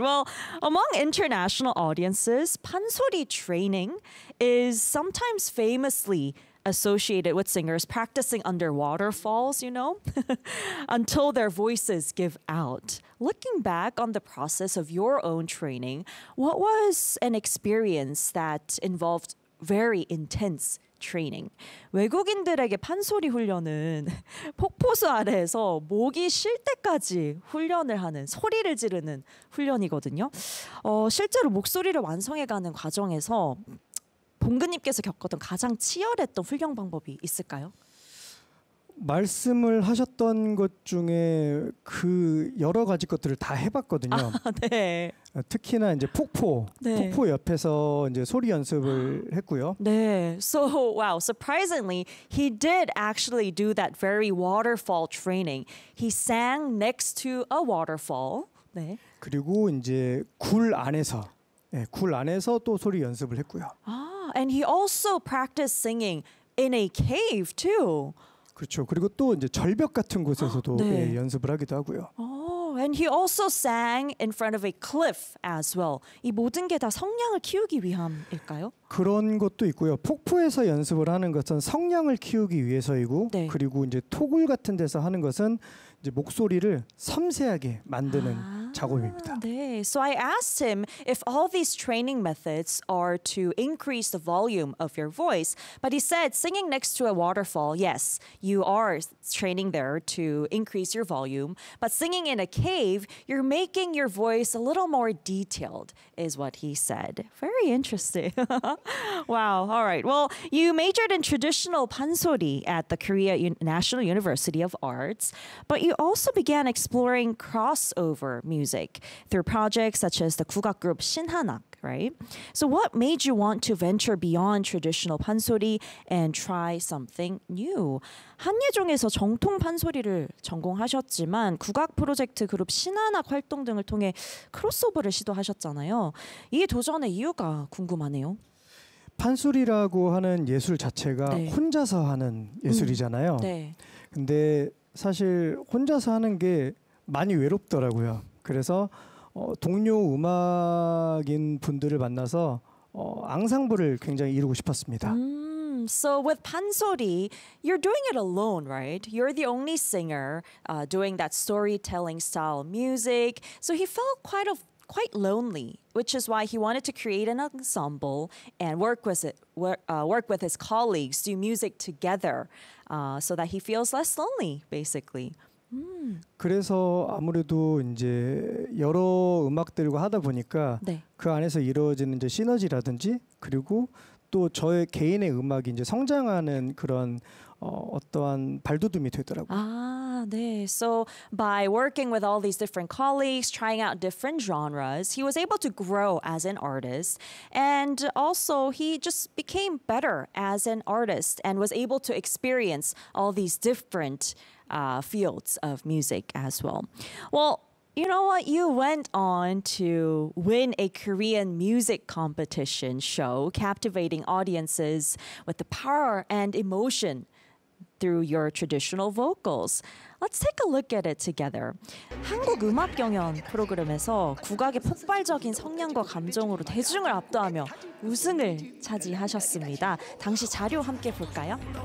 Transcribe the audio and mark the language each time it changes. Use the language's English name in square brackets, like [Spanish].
[English] Well, among international audiences, 판소리 training is sometimes famously associated with singers practicing under waterfalls, you know, until their voices give out. Looking back on the process of your own training, what was an experience that involved very intense training? [Korean] 외국인들에게 판소리 훈련은 폭포수 아래에서 목이 쉴 때까지 훈련을 하는 소리를 지르는 훈련이거든요. 실제로 목소리를 완성해가는 과정에서 봉근님께서 겪었던 가장 치열했던 훈련 방법이 있을까요? 말씀을 하셨던 것 중에 그 여러 가지 것들을 다 해봤거든요. 아, 네. 특히나 이제 폭포, 네. 폭포 옆에서 이제 소리 연습을 했고요. 네. [English] So wow, surprisingly, he did actually do that very waterfall training. He sang next to a waterfall. [Korean] 네. 그리고 이제 굴 안에서, 네, 굴 안에서 또 소리 연습을 했고요. 아. [English] And he also practiced singing in a cave too. [Korean] 그렇죠. 그리고 또 이제 절벽 같은 곳에서도 네. 예, 연습을 하기도 하고요. [English] Oh, and he also sang in front of a cliff as well. [Korean] 이 모든 게 다 성량을 키우기 위함일까요? 그런 것도 있고요. 폭포에서 연습을 하는 것은 성량을 키우기 위해서이고, 네. 그리고 이제 토굴 같은 데서 하는 것은 이제 목소리를 섬세하게 만드는. 아. 네. [English] So I asked him if all these training methods are to increase the volume of your voice, but he said singing next to a waterfall, yes, you are training there to increase your volume, but singing in a cave, you're making your voice a little more detailed, is what he said. Very interesting. Wow. All right. Well, you majored in traditional 판소리 at the Korea National University of Arts, but you also began exploring crossover music. Music, through projects such as the 국악 group 신한악, right? So what made you want to venture beyond traditional 판소리 and try something new? [Korean] 한예종에서 정통 판소리를 전공하셨지만 국악 프로젝트 그룹 신한악 활동 등을 통해 크로스오버를 시도하셨잖아요. 이 도전의 이유가 궁금하네요. 판소리라고 하는 예술 자체가 네. 혼자서 하는 예술이잖아요. 네. 근데 사실 혼자서 하는 게 많이 외롭더라고요. 그래서 동료 음악인 분들을 만나서 앙상블을 굉장히 이루고 싶었습니다. [English] So with 판소리, you're doing it alone, right? You're the only singer doing that storytelling style music. So he felt quite lonely, which is why he wanted to create an ensemble and work with his colleagues, do music together, so that he feels less lonely, basically. [Korean] 그래서 아무래도 이제 여러 음악들과 하다 보니까 네. 그 안에서 이루어지는 이제 시너지라든지 그리고 또 저의 개인의 음악이 이제 성장하는 그런 어떠한 발돋움이 되더라고요. 아, 네. [English] So by working with all these different colleagues, trying out different genres, he was able to grow as an artist. And also he just became better as an artist and was able to experience all these different fields of music as well. Well, you know what? You went on to win a Korean music competition show, captivating audiences with the power and emotion through your traditional vocals. Let's take a look at it together. [Korean] 한국 음악 경연 프로그램에서 국악의 폭발적인 성량과 감정으로 대중을 압도하며 우승을 차지하셨습니다. 당시 자료 함께 볼까요?